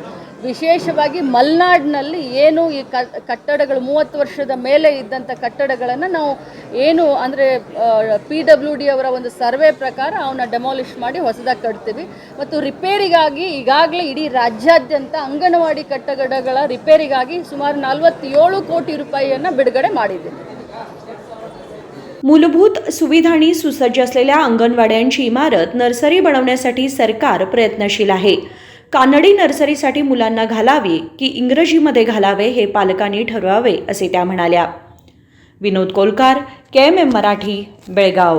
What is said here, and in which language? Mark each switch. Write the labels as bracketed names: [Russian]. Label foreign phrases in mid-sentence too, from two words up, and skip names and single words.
[Kannada] ವಿಶೇಷವಾಗಿ ಮಲೆನಾಡಿನಲ್ಲಿ ಏನು ಈ ಕಟ್ಟಡಗಳು 30 ವರ್ಷದ ಮೇಲೆ ಇದ್ದಂಥ ಕಟ್ಟಡಗಳನ್ನು ನಾವು ಏನು ಅಂದರೆ PWD ಅವರ ಒಂದು ಸರ್ವೆ ಪ್ರಕಾರ ಅವನ್ನ ಡೆಮಾಲಿಷ್ ಮಾಡಿ ಹೊಸದಾಗಿ ಕಟ್ತೀವಿ. ಮತ್ತು ರಿಪೇರಿಗಾಗಿ ಈಗಾಗಲೇ ಇಡೀ ರಾಜ್ಯಾದ್ಯಂತ अंगणवाडी ಕಟ್ಟಡಗಳ ರಿಪೇರಿಗಾಗಿ ಸುಮಾರು 47 ಕೋಟಿ ರೂಪಾಯಿಯನ್ನು ಬಿಡುಗಡೆ ಮಾಡಿದ್ದೀವಿ. [Marathi] मूलभूत सुविधांनी सुसज्ज असलेल्या अंगणवाड्यांची इमारत नर्सरी बनवण्यासाठी सरकार प्रयत्नशील आहे. कानडी नर्सरीसाठी मुलांना घालावे की इंग्रजीमध्ये घालावे हे पालकांनी ठरवावे असे त्या म्हणाल्या. विनोद कोलकार, KMM मराठी, बेळगाव.